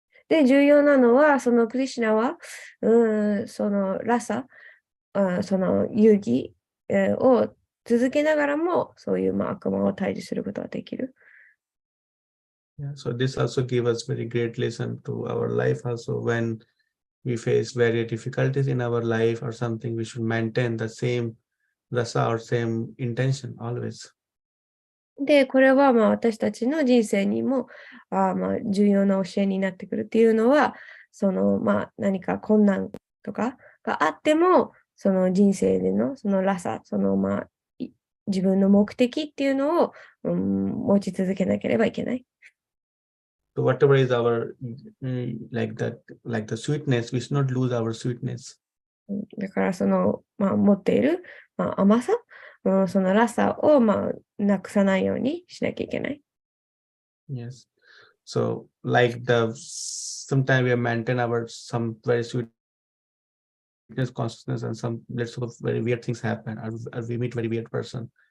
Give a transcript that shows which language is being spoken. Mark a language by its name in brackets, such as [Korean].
[Japanese] で、重要なのは、そのクリシュナは、そのラサ、その遊戯、を続けながらも、そういう、悪魔を退治することができる。 [English] Yeah, so this also gives us very great lesson to our life also. When we face various difficulties in our life or something, we should maintain the same rasa or same intention always. [Japanese] で、これは私たちの人生にも重要な教えになってくるっていうのは、その何か困難とかがあっても、その人生でのそのラサ、その自分の目的っていうのを、持ち続けなければいけない。 [English] So whatever is our like the sweetness, we should not lose our sweetness. [Japanese] だからその、持っている、甘さ、そのラサを、なくさないようにしなきゃいけない。 [English] Yes. So like sometimes we maintain our some very sweetness consciousness and some let's suppose very weird things happen or we meet very weird person.